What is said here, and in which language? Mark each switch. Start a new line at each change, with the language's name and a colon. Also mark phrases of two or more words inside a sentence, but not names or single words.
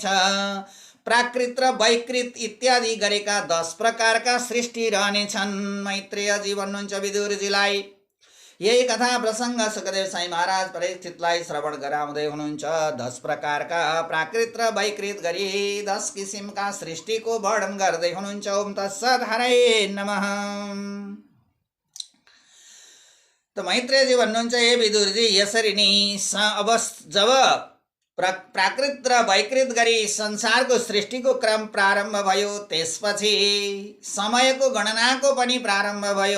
Nepali: प्राकृत र वैकृत इत्यादि गरेका 10 प्रकारका सृष्टि रहनेछन्। मैत्रेयजी भन्नुहुन्छ विदुरजीलाई। यही कथा प्रसङ्ग सुखदेव साई महाराज परीक्षितलाई श्रवण गराउँदै हुनुहुन्छ। 10 प्रकारका प्राकृत र वैकृत गरी 10 किसिमका सृष्टिको वर्णन गर्दै हुनुहुन्छ।
Sanskrit: ओम तत्सत् हरे नमः।
Nepali: त मैत्रेयजी भन्नुहुन्छ, हे विदुरजी, यसरी नै अब जब प्राकृत र वैकृत गरी संसारको सृष्टिको क्रम प्रारम्भ भयो, त्यसपछि समयको गणनाको पनि प्रारम्भ भयो।